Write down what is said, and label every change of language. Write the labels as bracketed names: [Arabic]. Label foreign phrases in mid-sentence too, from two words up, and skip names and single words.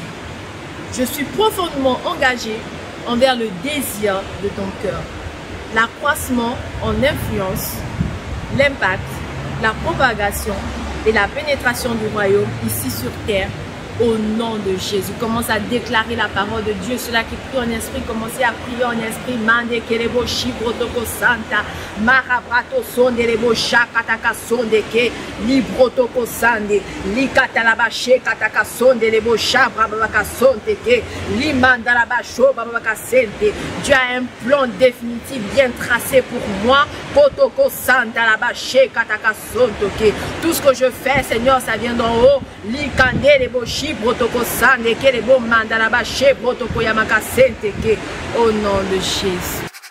[French] Je suis profondément engagé envers le désir de ton cœur, l'accroissement en influence, l'impact, la propagation et la pénétration du royaume ici sur terre. Au nom de Jésus, commence à déclarer la parole de Dieu. Ceux-là qui prient en esprit, commencez à prier en esprit. Mande kerebo shibrotoko santa, marabrato sonde rebo shakataka sonde ke, librotoko sande, likatalaba shekataka sonde rebo shabrabaka sonde ke, limandalaba shobabaka sente. Dieu a un plan définitif bien tracé pour moi. Potoko santa laba shekataka sonde ke. Tout ce que je fais, Seigneur, ça vient d'en haut. Likande rebo brotoko sande ke le bon mandalaba she brotoko yamaka sente ke, au nom de Jésus.